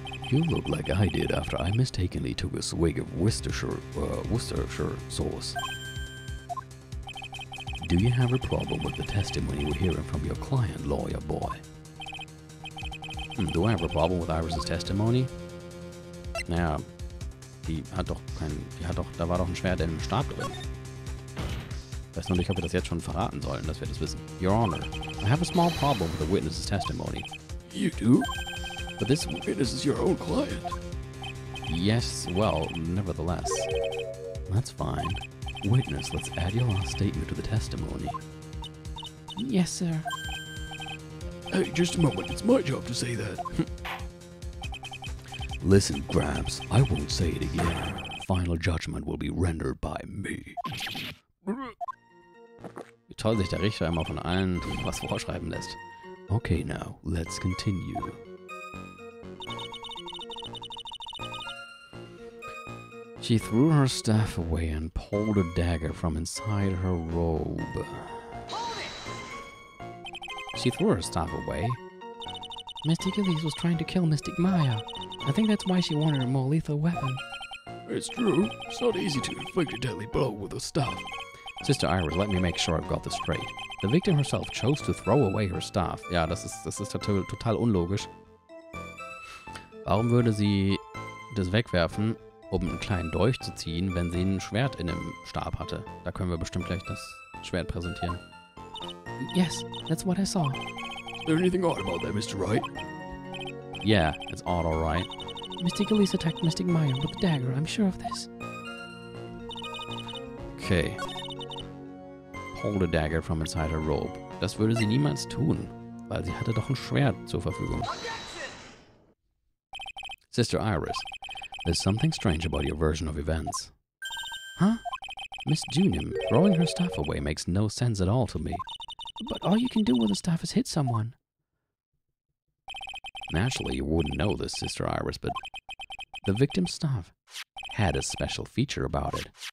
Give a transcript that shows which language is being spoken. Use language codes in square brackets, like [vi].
[en] You look like I did after I mistakenly took a swig of Worcestershire sauce. Do you have a problem with the testimony we're hearing from your client, lawyer boy? Do I have a problem with Iris' testimony? [de] Naja, da war doch ein Schwert in einem Stab drin. Ich weiß noch nicht, ob wir das jetzt schon verraten sollen, dass wir das wissen. [en] Your Honor, I have a small problem with the witness's testimony. You do? But this Witness is your own client. Yes, well, nevertheless. That's fine. Witness, let's add your last statement to the testimony. Yes, sir. Hey, just a moment. It's my job to say that. Listen, Gramps, I won't say it again. Final judgment will be rendered by me. [de] Wie toll sich der Richter immer von allen was vorschreiben lässt. [en] Okay, now, let's continue. She threw her staff away and pulled a dagger from inside her robe. She threw her staff away? Mystic Elise was trying to kill Mystic Maya. I think that's why she wanted a more lethal weapon. It's true. It's not easy to inflict a deadly blow with a staff. Sister Iris, let me make sure I've got this straight. The victim herself chose to throw away her staff. [de] Ja, das ist total unlogisch. Warum würde sie das wegwerfen, um einen kleinen Dolch zu ziehen, wenn sie ein Schwert in dem Stab hatte? Da können wir bestimmt gleich das Schwert präsentieren. [en] Yes, that's what I saw. Is there anything odd about that, Mr. Wright? Yeah, it's all right. Mystic Elise attacked Mystic Maya with a dagger, I'm sure of this. Okay. Pulled a dagger from inside her robe. [de] Das würde sie niemals tun, weil sie hatte doch ein Schwert zur Verfügung. [en] Sister Iris, there's something strange about your version of events. Huh? Miss Dunham throwing her staff away makes no sense at all to me. But all you can do with a staff is hit someone. Naturally, you wouldn't know this, Sister Iris, but the victim's staff had a special feature about it.